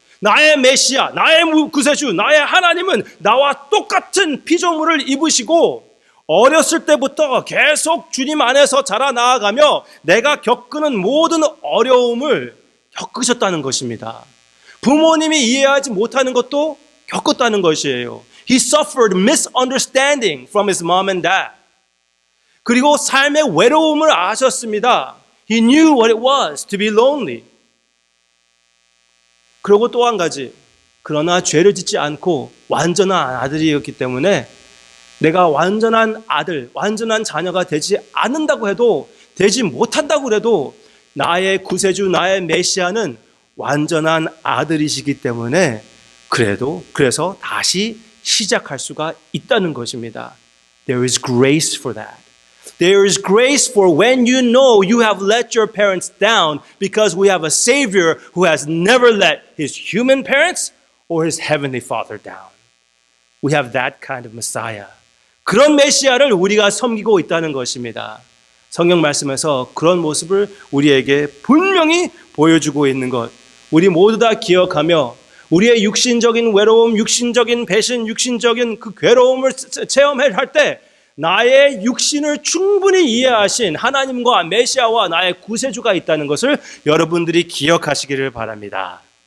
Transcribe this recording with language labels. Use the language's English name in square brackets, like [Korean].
[Korean] 나의 메시아, 나의 구세주, 나의 하나님은 나와 똑같은 피조물을 입으시고 어렸을 때부터 계속 주님 안에서 자라나가며 내가 겪는 모든 어려움을 겪으셨다는 것입니다. 부모님이 이해하지 못하는 것도 겪었다는 것이에요. [English] He suffered misunderstanding from his mom and dad. [Korean] 그리고 삶의 외로움을 아셨습니다. [English] He knew what it was to be lonely. [Korean] 그리고 또 한 가지, 그러나 죄를 짓지 않고 완전한 아들이었기 때문에 내가 완전한 아들, 완전한 자녀가 되지 않는다고 해도, 되지 못한다고 해도 나의 구세주, 나의 메시아는 완전한 아들이시기 때문에 그래서 다시 시작할 수가 있다는 것입니다. [English] There is grace for that. There is grace for when you know you have let your parents down because we have a Savior who has never let his human parents or his heavenly Father down. We have that kind of Messiah. [Korean] 그런 메시아를 우리가 섬기고 있다는 것입니다. 성경 말씀에서 그런 모습을 우리에게 분명히 보여주고 있는 것, 우리 모두 다 기억하며 우리의 육신적인 외로움, 육신적인 배신, 육신적인 그 괴로움을 체험할 때 나의 육신을 충분히 이해하신 하나님과 메시아와 나의 구세주가 있다는 것을 여러분들이 기억하시기를 바랍니다.